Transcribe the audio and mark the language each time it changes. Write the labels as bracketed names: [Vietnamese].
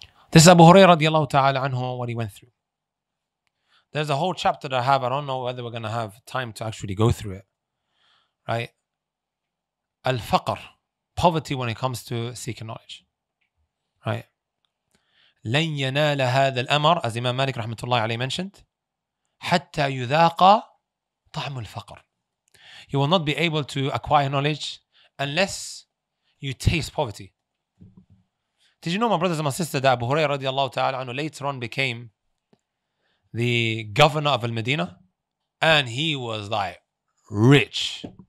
[English] This is Abu Hurairah radiallahu ta'ala anhu, what he went through. There's a whole chapter that I have. I don't know whether we're going to have time to actually go through it. Right? Al-faqr. Poverty when it comes to seeking knowledge. Right? [Arabic] لن ينال هذا الأمر, [English] as Imam Malik rahmatullahi alayhi mentioned, [Arabic] حتى يذاق طعم الفقر. [English] You will not be able to acquire knowledge unless you taste poverty. Did you know, my brothers and my sisters, that Abu Hurairah radiallahu ta'ala anhu later on became the governor of Al-Medina, and he was like rich.